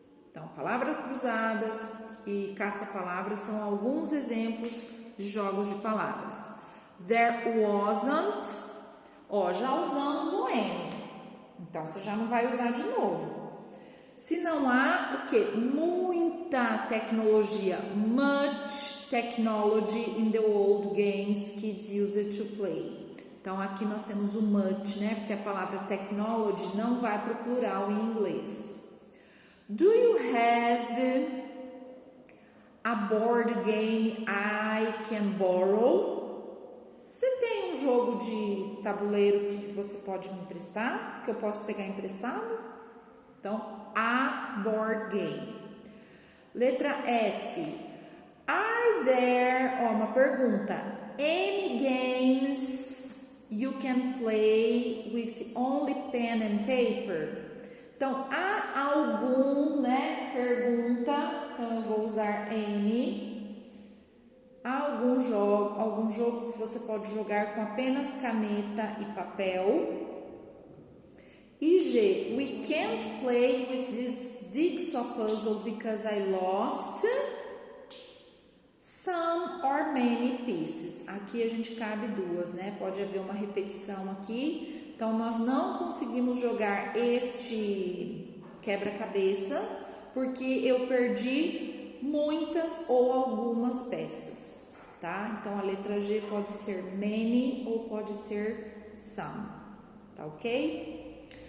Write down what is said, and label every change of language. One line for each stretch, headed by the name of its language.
Portuguese: Então, palavras cruzadas e caça-palavras são alguns exemplos de jogos de palavras.
English: There wasn't,
Portuguese: já usamos o N, então você já não vai usar de novo. Se não há o que? Muita tecnologia,
English: much technology in the old games kids use it to play.
Portuguese: Então aqui nós temos o much, né? Porque a palavra technology não vai para o plural em inglês.
English: Do you have a board game I can borrow?
Portuguese: Você tem um jogo de tabuleiro que você pode me emprestar? Que eu posso pegar emprestado? Então,
English: a board game.
Portuguese: Letra F.
English: Are there,
Portuguese: uma pergunta,
English: any games you can play with only pen and paper?
Portuguese: Então, há algum, né? Pergunta, então eu vou usar any. Há algum jogo que você pode jogar com apenas caneta e papel?
English: E G, we can't play with this jigsaw puzzle because I lost some or many pieces.
Portuguese: Aqui a gente cabe duas, né? Pode haver uma repetição aqui. Então, nós não conseguimos jogar este quebra-cabeça porque eu perdi muitas ou algumas peças, tá? Então, a letra G pode ser many ou pode ser some, tá ok?